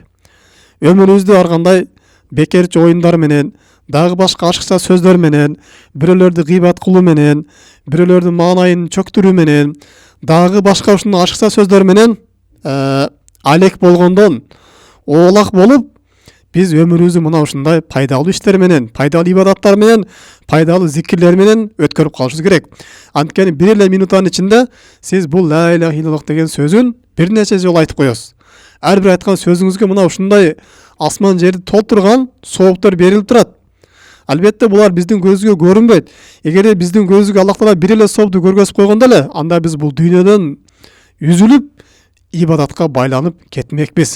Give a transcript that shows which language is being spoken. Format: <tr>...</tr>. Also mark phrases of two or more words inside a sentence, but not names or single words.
<ky>Өмүрүбүздү ар кандай бекерчи оюндар менен, дагы башка ашыкча сөздөр менен, бирөөлөрдү гыйбат кылуу менен, бирөөлөрдүн маанайын чөктүрүү менен, дагы башка ушундай ашыкча сөздөр менен алек болгондон оолак болуп, биз өмүрүбүздү мына ушундай пайдалуу иштер менен, пайдалуу ибадаттар менен, пайдалуу зикирлер менен өткөрүп калышыбыз керек. Анткени бир эле минуттун ичинде сиз бул</ky> <ar>لا إله إلا الله</ar> <ky>деген сөзүн бир нече жолу айтып коесуз. Ар бир айткан сөзүңүзгө мына ушундай асман жерди толтурган сооптор берилип турат. Албетте булар биздин көзгө көрүнбөйт. Эгерде биздин көзгө Аллах Таала бир эле соопту көргөзүп койгондо эле, анда биз бул дүйнөдөн үзүлүп ибадатка байланып кетмекпиз.</ky>